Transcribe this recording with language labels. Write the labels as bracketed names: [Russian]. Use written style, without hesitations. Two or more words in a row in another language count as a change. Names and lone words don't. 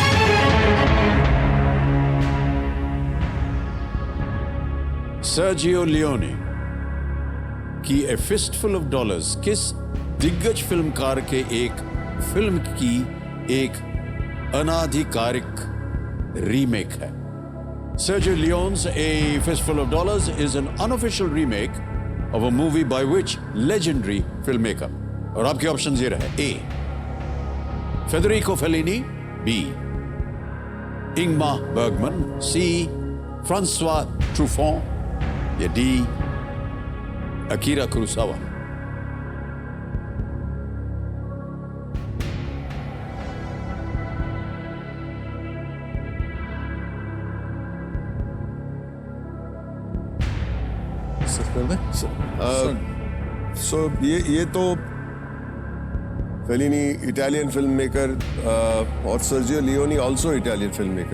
[Hindi] सर्जियो लियोनी की ए फिस्टफुल ऑफ डॉलर्स किस दिग्गज फिल्मकार के एक फिल्म की एक अनाधिकारिक रीमेक है? [English] Sergio Leone's A Fistful of Dollars is an unofficial remake of a movie by which legendary filmmaker? [Hindi] और आपके ऑप्शन ये रहे. A, Federico Fellini. B, Ingmar Bergman. C, Francois Truffaut. या D, Akira Kurosawa. कर दे. So ये तो फेलिनी [English] Italian film maker [Hindi] और सर्जियो लियोनी [English] also Italian film maker.